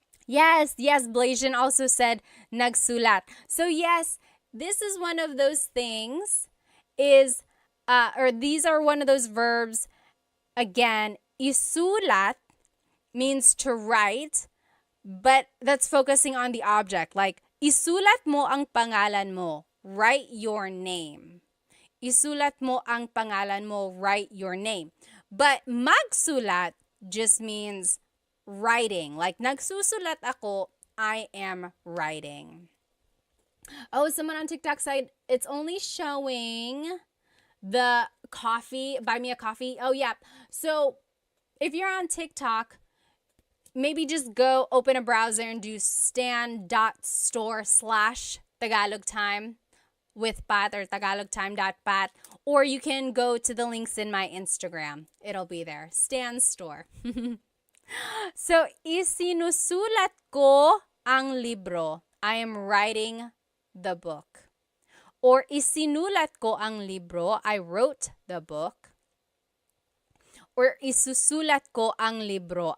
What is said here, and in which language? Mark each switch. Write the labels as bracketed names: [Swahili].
[English] Yes, Blasian also said nagsulat. So yes, this is one of those things or these are one of those verbs. Again, isulat means to write, but that's focusing on the object. [Filipino] Like, isulat mo ang pangalan mo. [English] Write your name. [Filipino] Isulat mo ang pangalan mo. [English] Write your name. But magsulat just means writing. Like, [Filipino] nagsusulat ako, [English] I am writing. Oh, someone on TikTok said it's only showing the coffee, buy me a coffee. Oh, yeah. So if you're on TikTok, maybe just go open a browser and do stan.store/Tagalog time with Pat or tagalogtime.pat, or you can go to the links in my Instagram. It'll be there. Stan Store. [Filipino] So, isinusulat ko ang libro. [English] I am writing the book. Or [Filipino] isinulat ko ang libro. [English] I wrote the book. Or [Filipino] isusulat ko ang libro.